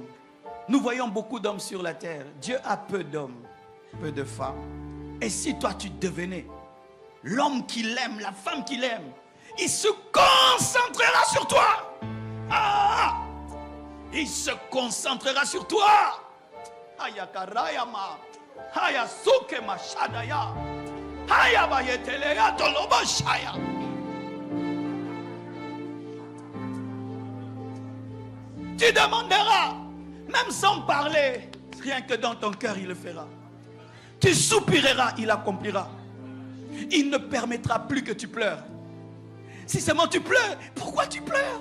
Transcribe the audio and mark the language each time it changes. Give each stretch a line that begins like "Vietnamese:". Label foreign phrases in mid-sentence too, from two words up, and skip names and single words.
French: Nous voyons beaucoup d'hommes sur la terre. Dieu a peu d'hommes, peu de femmes. Et si toi tu devenais l'homme qu'il aime, la femme qu'il aime, il se concentrera sur toi. Ah! Il se concentrera sur toi. Ayakarayama. Ayasuke mashadaya. Ayabayeteleya tolobashaya. Tu demanderas, même sans parler, rien que dans ton cœur, il le fera. Tu soupireras, il accomplira. Il ne permettra plus que tu pleures. Si seulement tu pleures, pourquoi tu pleures?